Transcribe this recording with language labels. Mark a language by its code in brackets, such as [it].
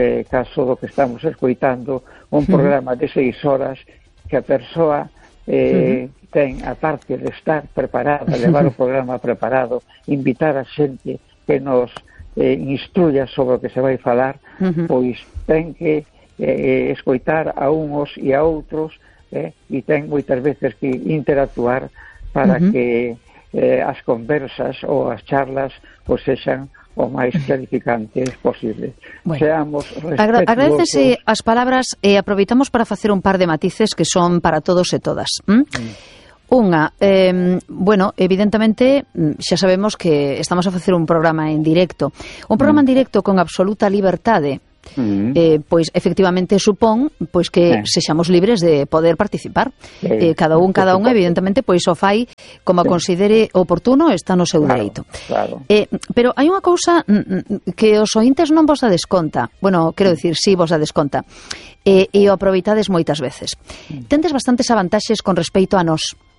[gl] caso do que estamos escoitando, un programa de 6 horas que a persoa ten, aparte de estar preparada, levar o programa preparado, invitar a xente que nos instruya sobre o que se vai falar, pois ten que escoitar a unos e a outros e ten moitas veces que interactuar para que as conversas ou as charlas pois sexan [es] o más clarificante es posible. Bueno, seamos respetuosos. Agradecese las palabras y [gl] aproveitamos [es] para hacer un par de matices que son para todos y todas. [gl] Unha, bueno, evidentemente xa sabemos que estamos a facer un programa en directo. Un programa en directo con absoluta liberdade, pois efectivamente supón pois que sexamos libres de poder participar. Cada un, evidentemente, pois o fai como considere oportuno, está no seu dereito. Claro. Pero hai unha cousa que os ointes non vos dades conta. Bueno, quero dicir, si vos dades conta. E o aproveitades moitas veces. Tendes bastantes avantaxes con respeito a nós.